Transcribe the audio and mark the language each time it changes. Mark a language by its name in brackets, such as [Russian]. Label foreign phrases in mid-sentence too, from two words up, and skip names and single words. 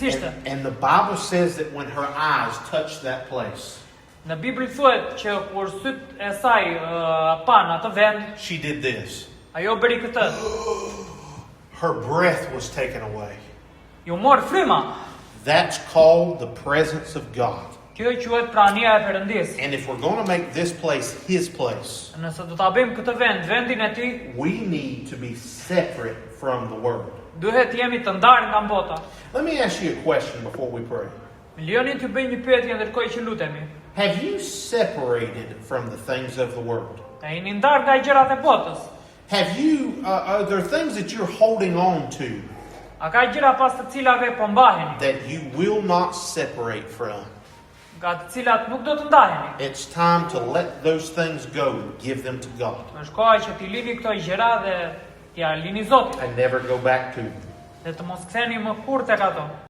[English] And the Bible says that when her eyes touched that place, [Albanian] Në Bibël thuhet që kur syt e saj pan atë vend, [English] she did this. [Albanian] ajo bëri këtë. [English] Her breath was taken away. [Albanian] Ju mor fryma. [English] That's called the presence of God. [Albanian] Kjo quhet prania e Perëndis. [English] And if we're going to make this place His place, [Albanian] Nëse do ta bëjmë këtë vend vendin e Tij, [English] we need to be separate from the world. [Albanian] duhet jemi të ndarë nga bota. [English] Let me ask you a question before we pray. [Albanian] Lijoni t'ju bëj një pyetje ndërkohë që lutemi. [English] Have you separated from the things of the world? [Albanian] A jeni ndarë nga gjërat e botës? [English] Have you, are there things that you're holding on to [Albanian] A ka gjëra pas të cilave po mbaheni, [English] that you will not separate from? [Albanian] nga të cilat nuk do të ndaheni? [English] It's time to let those things go and give them to God [Albanian] Është koha që t'i lini këto gjëra dhe t'ja lini Zotit, [English] and never go back to them. [Albanian] dhe të mos ktheheni më kurrë tek ato.